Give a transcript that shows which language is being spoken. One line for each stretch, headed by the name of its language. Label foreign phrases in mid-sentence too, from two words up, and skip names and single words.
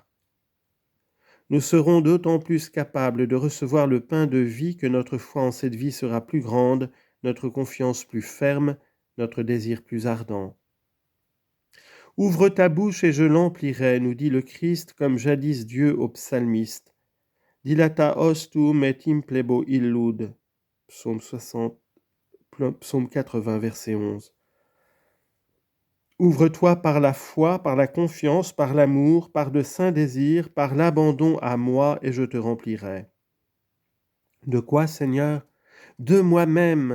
French: Nous serons d'autant plus capables de recevoir le pain de vie que notre foi en cette vie sera plus grande, notre confiance plus ferme, notre désir plus ardent. Ouvre ta bouche et je l'emplirai, nous dit le Christ, comme jadis Dieu au psalmiste.
Latin: Dilata ostum et implebo illud.
French: Psaume 80, verset 11. Ouvre-toi par la foi, par la confiance, par l'amour, par de saints désirs, par l'abandon à moi, et je te remplirai. De quoi, Seigneur? De moi-même.